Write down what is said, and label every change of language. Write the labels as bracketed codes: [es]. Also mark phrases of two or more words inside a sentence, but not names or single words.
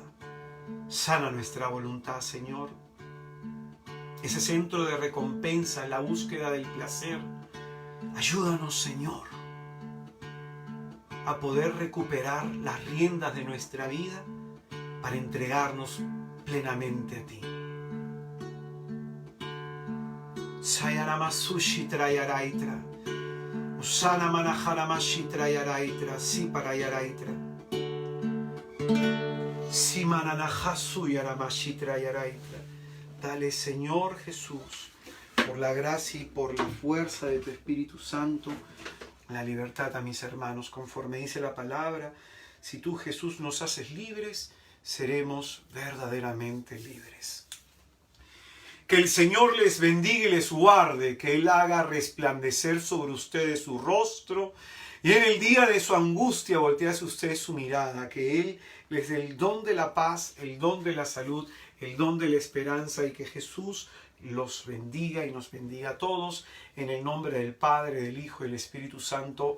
[es] Sana nuestra voluntad, Señor. Ese centro de recompensa, la búsqueda del placer. Ayúdanos, Señor, a poder recuperar las riendas de nuestra vida para entregarnos plenamente a ti. Sayaramasushi trayaraitra, Usana manaharamashi trayaraitra, Siparayaraitra, Simananahasu yaramashi trayaraitra. Dale, Señor Jesús, por la gracia y por la fuerza de tu Espíritu Santo, la libertad a mis hermanos, conforme dice la palabra. Si tú, Jesús, nos haces libres, seremos verdaderamente libres. Que el Señor les bendiga y les guarde, que Él haga resplandecer sobre ustedes su rostro, y en el día de su angustia voltee hacia ustedes su mirada, que Él les dé el don de la paz, el don de la salud, el don de la esperanza, y que Jesús los bendiga y nos bendiga a todos, en el nombre del Padre, del Hijo y del Espíritu Santo.